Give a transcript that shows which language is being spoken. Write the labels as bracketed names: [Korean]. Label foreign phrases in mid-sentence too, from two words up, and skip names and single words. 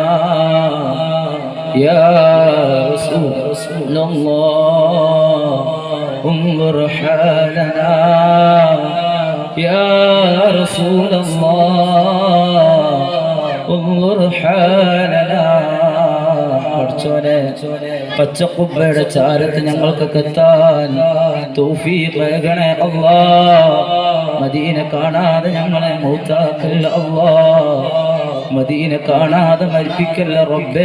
[Arabic] يا رسول الله انظر حالنا يا رسول الله انظر حالنا [Malayalam] പച്ചക്കുബ്ബയുടെ ചാരത്ത് ഞങ്ങൾക്കൊക്കെ എത്താൻ തൗഫീഖ് നൽകണേ അല്ലാഹ്. മദീന കാണാതെ ഞങ്ങളെ മൗത്താക്കല്ല അല്ലാഹ്. മദീന കാണാതെ മരിപ്പിക്കല്ല റബ്ബേ.